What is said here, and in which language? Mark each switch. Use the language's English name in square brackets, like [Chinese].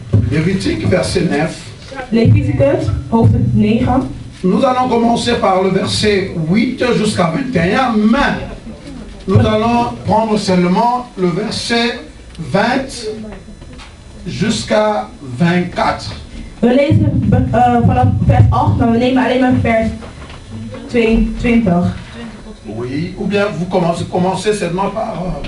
[French] Lévitique, verset 9. [Dutch] Leviticus, hoofdstuk 9. [French] Nous allons commencer par le verset 8 jusqu'à 21, mais nous allons prendre seulement le verset 20 jusqu'à 24. [Dutch] We lezen vanaf vers 8, maar we nemen alleen maar vers 22. [French] Oui, ou bien vous commencez seulement par...